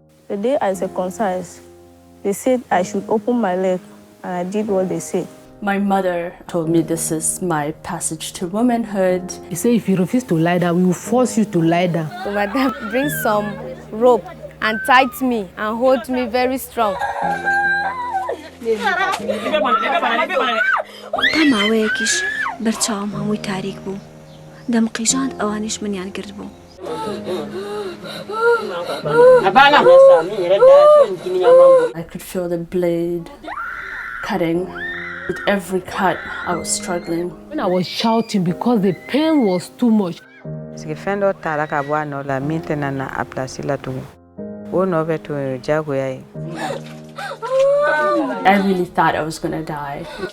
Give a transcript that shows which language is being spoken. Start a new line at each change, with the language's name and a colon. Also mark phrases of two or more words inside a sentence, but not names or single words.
English: The day I circumcised, they said I should open my leg, and I did what they said. My mother told me this is my passage to womanhood. He said if you refuse to lie down, we will force you to lie down. So my dad brings some rope and tied me and hold me very strong.
Central Kurdish: تماويكش برچاوم هموی تاریک بو دم قیجاند اوانش منیان کرد بو
English: I could feel the blade cutting. With every cut, I was struggling. When I was shouting because the pain was too much. I really thought I was gonna die.